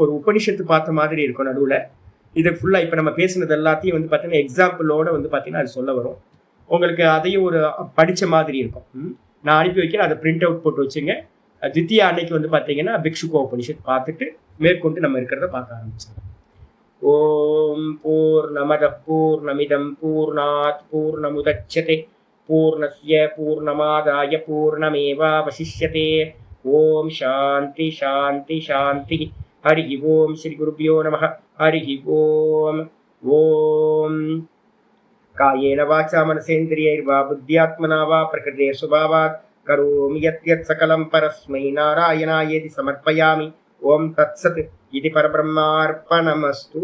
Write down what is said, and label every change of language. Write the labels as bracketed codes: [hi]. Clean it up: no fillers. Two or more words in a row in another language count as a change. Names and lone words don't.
[ta] ஒரு உபனிஷத்து பார்த்த மாதிரி இருக்கும் நடுவுல. இது ஃபுல்லா இப்ப நம்ம பேசுனது எல்லாத்தையும் வந்து பாத்தீங்கன்னா எக்ஸாம்பிளோட வந்து பாத்தீங்கன்னா அது சொல்ல வரும். உங்களுக்கு அதையும் ஒரு படிச்ச மாதிரி இருக்கும். நான் அனுப்பி வைக்கிறேன், அதை பிரிண்ட் அவுட் போட்டு வச்சுங்க. தித்தியா அன்னைக்கு வந்து பாத்தீங்கன்னா பிக்ஷுகோ உபனிஷத் பார்த்துட்டு மேற்கொண்டு நம்ம இருக்கிறத பார்க்க ஆரம்பிச்சோம். [sa] ॐ पूर्णमदः पूर्णमिदं पूर्णात् पूर्णमुदच्यते पूर्णस्य पूर्णमादाय पूर्णमेवावशिष्यते. ॐ शान्तिः शान्तिः शान्तिः. हरिः ॐ श्री गुरुभ्यो नमः. हरिः ॐ. ॐ कायेन वाचा मनसेन्द्रियैर्वा बुद्ध्यात्मना वा प्रकृतेः स्वभावात् करोमि यत् सकलं परस्मै नारायणायेति समर्पयामि. ॐ तत्सत् इदं परब्रह्मार्पणमस्तु.